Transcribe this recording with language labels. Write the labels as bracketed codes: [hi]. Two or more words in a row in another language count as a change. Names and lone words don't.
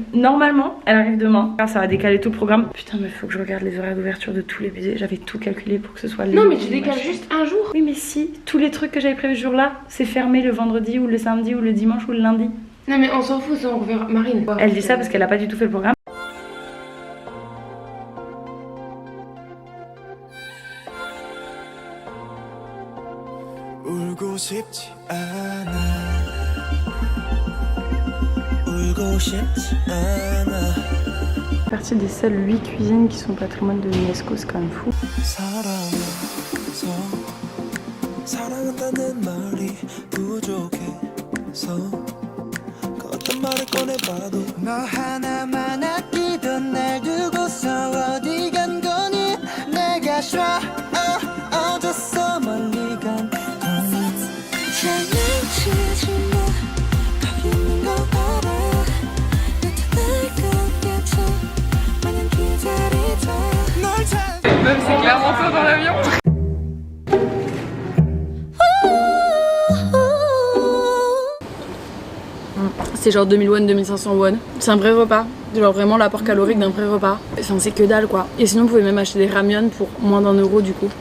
[fr] Normalement, elle arrive demain. Ça va décaler tout le programme. Putain, mais faut que je regarde les horaires d'ouverture de tous les musées. J'avais tout calculé pour que ce soit les... Non, mais tu décales juste un jour. Oui, mais si, tous les trucs que j'avais prévus ce jour-là, c'est fermé le vendredi ou le samedi ou le dimanche ou le lundi. Non, mais on s'en fout, ça on reverra. Marine. Elle dit ça parce qu'elle a pas du tout fait le programme. [ko] 울고 싶지 않아 울고 싶지 않아 [fr] Partie des seules 8 cuisines qui sont patrimoine de l'UNESCO, c'est quand même fou. [ko] 사랑해서 사랑한다는 말이 부족해서 그 어떤 말을 꺼내봐도 너 하나만 아끼던 날 두고서 어디 간 거니 내가 어졌어 멀리 간 장난치지 마 거기 있는 거 알아 나타날 것 같아 마냥 기다리자 널 찾아 [fr] Même c'est clairement ça dans l'avion. C'est genre 2000 won, 2500 won. C'est un vrai repas. Genre vraiment l'apport calorique d'un vrai repas. Enfin c'est que dalle quoi. Et sinon vous pouvez même acheter des ramyeon pour moins d'1 € du coup.